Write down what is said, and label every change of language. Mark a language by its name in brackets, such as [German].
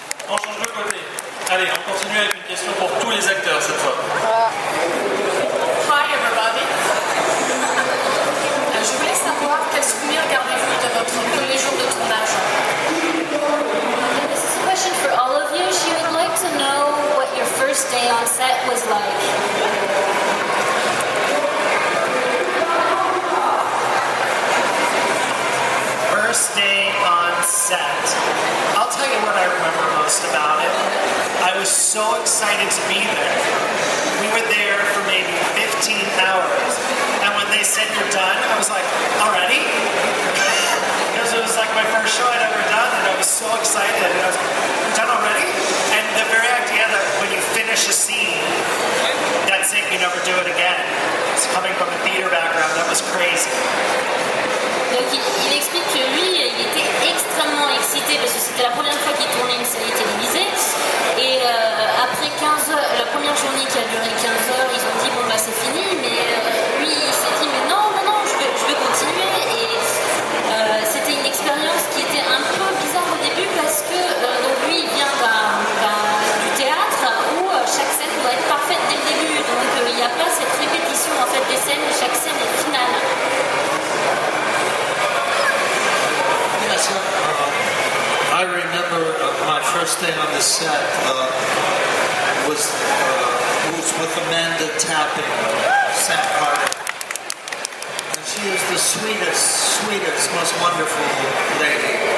[French] On change de côté. Allez, on continue avec une question pour tous les acteurs cette fois. [English] Hi everybody. [French] Je voulais savoir quel souvenir gardez-vous de votre premier jour de tournage? [English] This is a question for all of you. She would like to know what your first day on set was like. First day on set. I'll tell you what I remember most about it. I was so excited to be there. We were there for maybe 15 hours. And when they said you're done, I was like, already? Because it was like my first show I'd ever done, and I was so excited. And I was like, you're done already? And the very idea that when you finish a scene, that's it, you never do it again. It's coming from a theater background, that was crazy. [French] Donc il explique que lui, il était extrêmement excité parce que c'était la première fois qu'il tournait une série télévisée. Et après 15 heures, la première journée qui a duré 15 heures, ils ont dit bon bah c'est fini. Mais lui, il s'est dit mais non, je veux continuer. Et c'était une expérience qui était un peu bizarre au début parce que donc lui, il vient du théâtre où chaque scène doit être parfaite dès le début. Donc il n'y a pas cette répétition en fait des scènes, chaque scène est finale. [English] I remember my first day on the set was with Amanda Tapping, Sam Carter. And she is the sweetest, most wonderful lady.